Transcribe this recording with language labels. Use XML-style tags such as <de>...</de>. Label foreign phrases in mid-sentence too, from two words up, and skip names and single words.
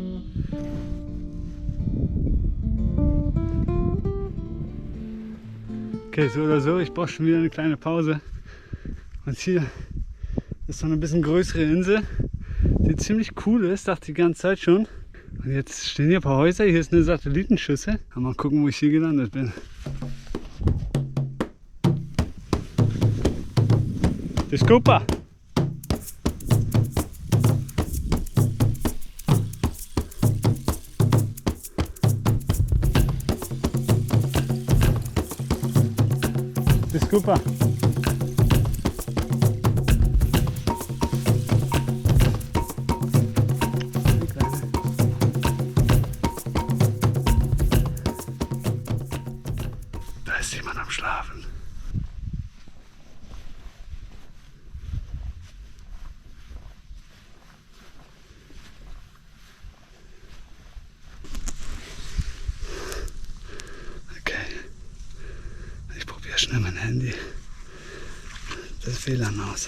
<de>Okay, so oder so, ich brauche schon wieder eine kleine Pause. Und hier ist so eine bisschen größere Insel, die ziemlich cool ist, dachte ich die ganze Zeit schon. Und jetzt stehen hier ein paar Häuser, hier ist eine Satellitenschüssel. Mal gucken, wo ich hier gelandet bin.</de> <pt>Desculpa! Desculpa!</pt> <de>Da ist jemand am Schlafen. Schnell mein Handy, das WLAN aus.</de>